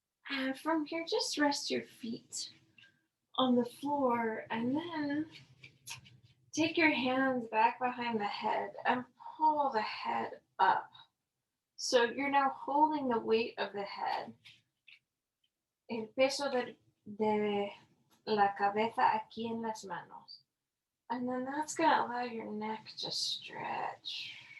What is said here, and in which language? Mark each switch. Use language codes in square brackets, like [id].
[en] And from here, just rest your feet on the floor. And then take your hands back behind the head and pull the head up. So you're now holding the weight of the head. [es] El peso de la cabeza aquí en las manos. [en] And then that's going to allow your neck to stretch.